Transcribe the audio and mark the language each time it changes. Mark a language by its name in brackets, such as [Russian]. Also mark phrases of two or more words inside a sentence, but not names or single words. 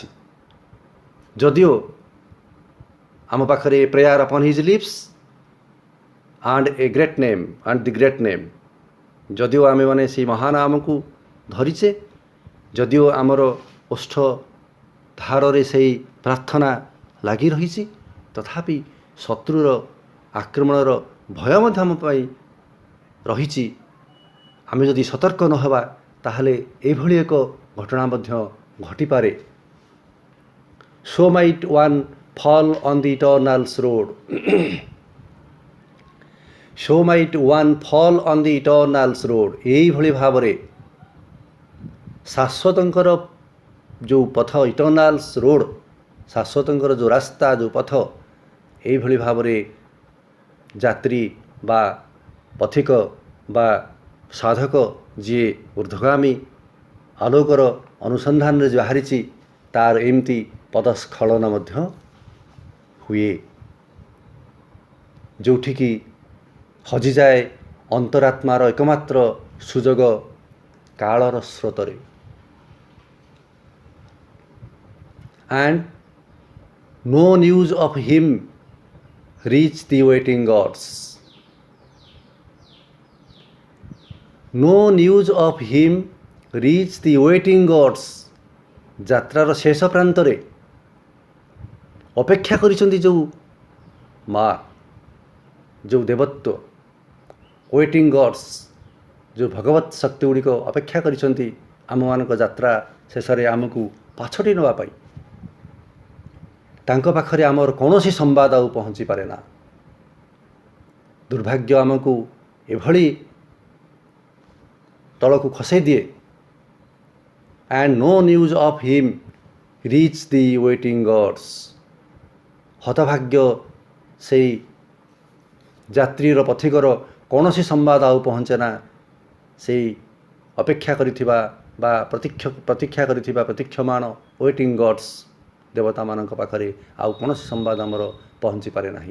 [Odia] ଯଦିଓ ଆମ ପାଖରେ [English] prayer upon his lips and the great name, [Odia] ଯଦିଓ ଆମେମାନେ ସେଇ ମହାନାମକୁ ଧରିଛେ, ଯଦିଓ ଆମର ଓଷ୍ଠ ଧାରରେ ସେଇ ପ୍ରାର୍ଥନା ଲାଗି ରହିଛି, ତଥାପି ଶତ୍ରୁର ଆକ୍ରମଣର ଭୟ ମଧ୍ୟ ଆମ ପାଇଁ ରହିଛି। ଆମେ ଯଦି ସତର୍କ ନ ହେବା ତାହେଲେ ଏଭଳି ଏକ ଘଟଣା ମଧ୍ୟ ଘଟିପାରେ। [English] so might one fall on the eternal's road so might one fall on the eternal's road। [Odia] ଏଇଭଳି ଭାବରେ ଶାଶ୍ୱତଙ୍କର ଯେଉଁ ପଥ, [English] eternal's road, [Odia] ଶାଶ୍ୱତଙ୍କର ଯେଉଁ ରାସ୍ତା, ଯେଉଁ ପଥ, ଏଇଭଳି ଭାବରେ ଯାତ୍ରୀ ବା ପଥିକ ବା ସାଧକ ଯିଏ ଊର୍ଦ୍ଧ୍ୱଗାମୀ ଆଲୋକର ଅନୁସନ୍ଧାନରେ ବାହାରିଛି, ତାର ଏମିତି ପଦସ୍ଖଳନ ମଧ୍ୟ ହୁଏ, ଯେଉଁଠିକି ହଜିଯାଏ ଅନ୍ତରାତ୍ମାର ଏକମାତ୍ର ସୁଯୋଗ କାଳର ସ୍ରୋତରେ। [English] and no news of him reach the waiting gods। no news of him reach the waiting gods। [Odia] ଯାତ୍ରାର ଶେଷ ପ୍ରାନ୍ତରେ ଅପେକ୍ଷା କରିଛନ୍ତି ଯେଉଁ ମା, ଯେଉଁ ଦେବତ୍ୱ, [English] waiting gods, [Odia] ଯେଉଁ ଭଗବତ ଶକ୍ତି ଗୁଡ଼ିକ ଅପେକ୍ଷା କରିଛନ୍ତି ଆମମାନଙ୍କ ଯାତ୍ରା ଶେଷରେ ଆମକୁ ପାଛୋଟି ନେବା ପାଇଁ, ତାଙ୍କ ପାଖରେ ଆମର କୌଣସି ସମ୍ବାଦ ଆଉ ପହଞ୍ଚିପାରେ ନା। ଦୁର୍ଭାଗ୍ୟ ଆମକୁ ଏଭଳି ତଳକୁ ଖସେଇ ଦିଏ। [English] and no news of him reach the waiting gods। [Odia] ହତଭାଗ୍ୟ ସେଇ ଯାତ୍ରୀର ପଥିକର କୌଣସି ସମ୍ବାଦ ଆଉ ପହଞ୍ଚେ ନା ସେଇ ଅପେକ୍ଷା କରିଥିବା ବା ପ୍ରତୀକ୍ଷା କରିଥିବା ପ୍ରତୀକ୍ଷମାଣ [English] waiting gods [Odia] ଦେବତାମାନଙ୍କ ପାଖରେ ଆଉ କୌଣସି ସମ୍ବାଦ ଆମର ପହଞ୍ଚିପାରେ ନାହିଁ।